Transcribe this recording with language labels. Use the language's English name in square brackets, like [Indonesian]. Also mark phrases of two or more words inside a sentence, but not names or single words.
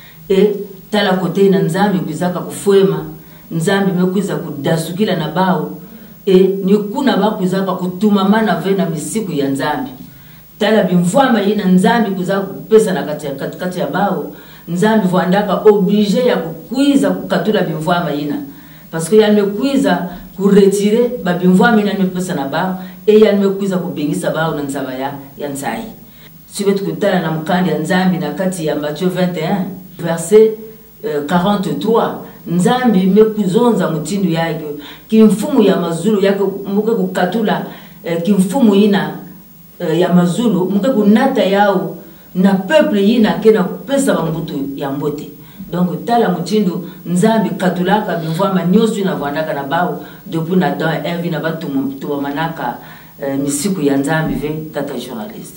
[Kituba (Democratic Republic of Congo)] tala kote na nzambi kuzaka kufwema nzambi mekuiza kudasukila na bao ni kuna bakuzaka kutumamana vena misiku ya nzambi tala bimvwama ina nzambi kuzaka kupesa na katikati ya bao nzambi voandaka oblige ya kukuiza kukatula bimvwama ina [French] parce que [Kituba (Democratic Republic of Congo)] yal mekuiza kuretire ba bimvwama ina mepesa na bao yal mekuiza kubingisa bao na nzaba ya nzai sibetu kutala na mkandi ya nzambi na kati ya Matthieu 21 verset 43 nzambi mekuzonza mutindu yake kimfumu ya mazulu yake muke kukatula kimfumu ina ya mazulu muke kunata yao na peuple ina kena kupesa bambutu ya mbote donc tala mutindu nzambi katulaka bimvwama nyosu ina vandaka na bao depuis na Adam Eve na batu tuwamanaka misiku ya nzambi ve tata journaliste